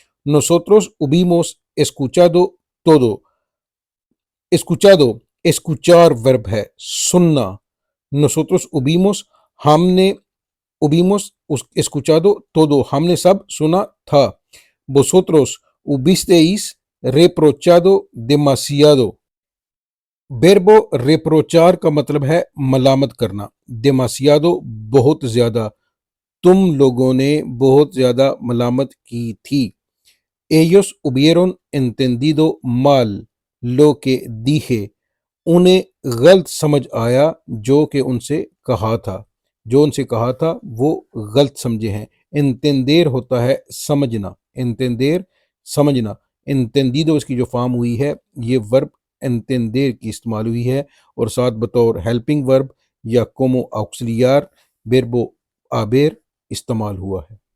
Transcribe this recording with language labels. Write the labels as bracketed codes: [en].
[es] nosotros hubimos escuchado todo. [ur] escuchado، escuchar ورب ہے سننا. [es] nosotros hubimos، [ur] ہم نے [es] hubimos escuchado todo، [ur] ہم نے سب سنا تھا. [es] vosotros hubisteis reprochado demasiado. [ur] verbo reprochar کا مطلب ہے ملامت کرنا. demasiado بہت زیادہ، تم لوگوں نے بہت زیادہ ملامت کی تھی. [es] ellos hubieron entendido mal lo que dije. [ur] انہیں غلط سمجھ آیا جو کہ ان سے کہا تھا، جو ان سے کہا تھا وہ غلط سمجھے ہیں. entender ہوتا ہے سمجھنا، entender سمجھنا. entendido اس کی جو فارم ہوئی ہے یہ ورب entender کی استعمال ہوئی ہے اور ساتھ بطور ہیلپنگ ورب یا [es] como auxiliar verbo haber [ur] استعمال ہوا ہے.